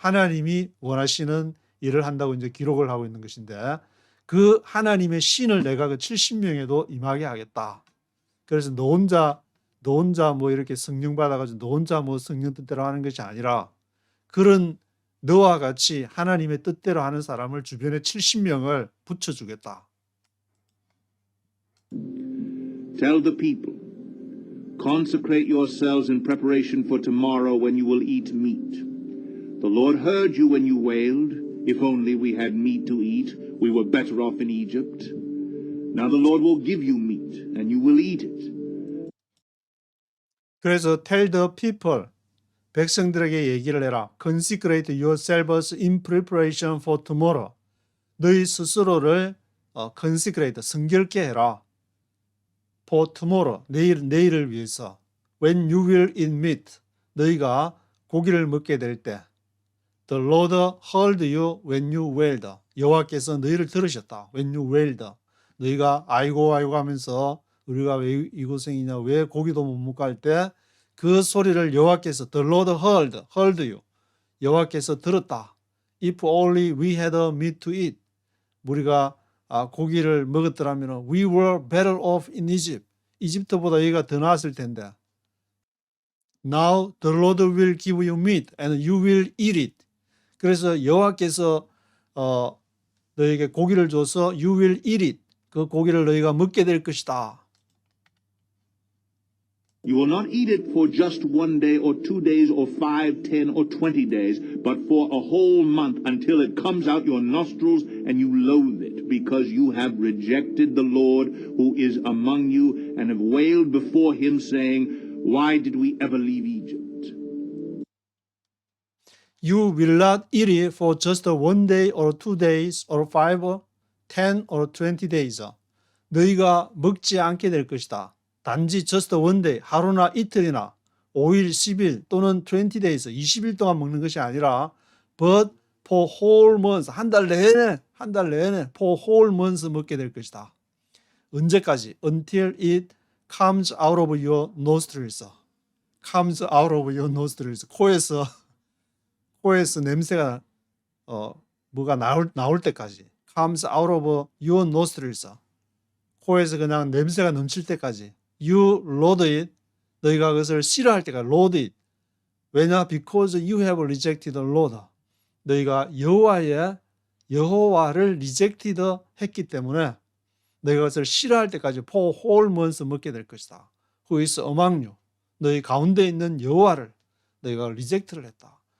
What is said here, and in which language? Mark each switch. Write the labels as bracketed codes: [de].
[ko] 하나님이 원하시는 일을 한다고 이제 기록을 하고 있는 것인데 그 하나님의 신을 내가 그 70명에도 임하게 하겠다. 그래서 너 혼자 뭐 이렇게 성령 받아가지고 너 혼자 뭐 성령 뜻대로 하는 것이 아니라 그런 너와 같이 하나님의 뜻대로 하는 사람을 주변에 70명을 붙여주겠다. [en] Tell the people, consecrate yourselves in preparation for tomorrow when you will eat meat. The Lord heard you when you wailed, if only we had meat to eat, we were better off in Egypt. Now the Lord will give you meat, and you will eat it. [ko] 그래서 [en] tell the people, [ko] 백성들에게 얘기를 해라. [en] Consecrate yourselves in preparation for tomorrow. [ko] 너희 스스로를 consecrate, 성결케 해라. [en] For tomorrow, [ko] 내일을 위해서. [en] When you will eat meat, [ko] 너희가 고기를 먹게 될 때. [en] The Lord heard you when you wailed. [ko] 여호와께서 너희를 들으셨다. [en] When you wailed. [ko] 너희가 아이고 하면서 우리가 왜 이 고생이냐, 왜 고기도 못 먹고 할 때 그 소리를 여호와께서 [en] The Lord heard you. [ko] 여호와께서 들었다. [en] If only we had a meat to eat. [ko] 우리가 고기를 먹었더라면 [en] we were better off in Egypt. [ko] 이집트보다 여기가 더 나았을 텐데. [en] Now the Lord will give you meat and you will eat it. [ko] 그래서 여호와께서 너에게 고기를 줘서 [en] you will eat it. [ko] 그 고기를 너희가 먹게 될 것이다. [en] You will not eat it for just 1 day or 2 days or 5, 10 or 20 days, but for a whole month until it comes out your nostrils and you loathe it, because you have rejected the Lord who is among you and have wailed before him, saying, Why did we ever leave Egypt? You will not eat it for just 1 day or 2 days or 5 or 10 or 20 days. [ko] 너희가 먹지 않게 될 것이다. 단지 [en] just one day, [ko] 하루나 이틀이나 5일, 10일 또는 [en] 20 days, [ko] 20일 동안 먹는 것이 아니라 [en] but for whole months, [ko] 한 달 내내 [en] for whole months [ko] 먹게 될 것이다. 언제까지? [en] Until it comes out of your nostrils. comes out of your nostrils. [ko] 코에서 냄새가 뭐가 나올 때까지. [en] comes out of your nostrils. [ko] 코에서 그냥 냄새가 넘칠 때까지. [en] You loathe it. 너희가 그것을 싫어할 때까지. loathe it. [ko] 왜냐? [en] Because you have rejected the Lord. [ko] 너희가 여호와를 rejected 했기 때문에 너희가 그것을 싫어할 때까지 [en] for whole months [ko] 먹게 될 것이다. [en] Who is among you. [ko] 너희 가운데 있는 여호와를 너희가 reject를 했다.